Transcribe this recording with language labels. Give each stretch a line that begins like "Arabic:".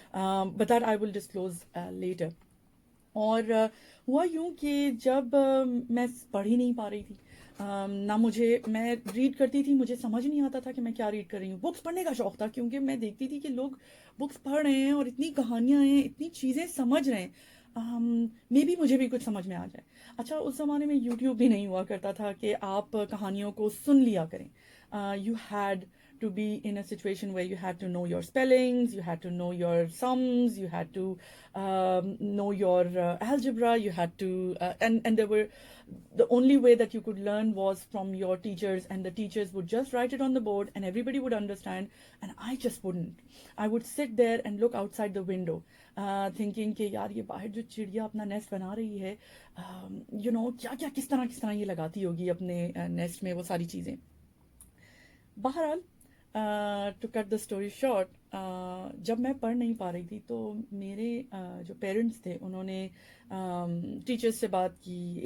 English: But that I will disclose later.
Hindi: और हुआ यूं कि जब मैं पढ़ ही नहीं पा रही थी, ना मैं रीड करती थी, मुझे समझ नहीं आता था कि मैं क्या रीड कर रही हूँ. बुक्स पढ़ने का शौक था, क्योंकि मैं देखती थी कि लोग बुक्स पढ़ रहे हैं और इतनी कहानियाँ हैं, इतनी चीज़ें समझ रहे हैं. मे बी मुझे भी कुछ समझ में आ जाए. अच्छा, उस ज़माने में यूट्यूब भी नहीं हुआ करता था कि आप कहानियों को सुन लिया करें.
English: You had to be in a situation where you had to know your spellings, you had to know your sums, you had to know your algebra, you had to and there were, the only way that you could learn was from your teachers, and the teachers would just write it on the board and everybody would understand, and I just wouldn't. I would sit there and look outside the window, thinking
Hindi: कि यार ये बाहर जो चिड़िया अपना nest बना रही है, क्या क्या किस तरह ये लगाती होगी अपने नेस्ट में वो सारी चीज़ें. बहरहाल,
English: to cut the story short,
Hindi: जब मैं पढ़ नहीं पा रही थी तो मेरे जो पेरेंट्स थे उन्होंने टीचर्स से बात की.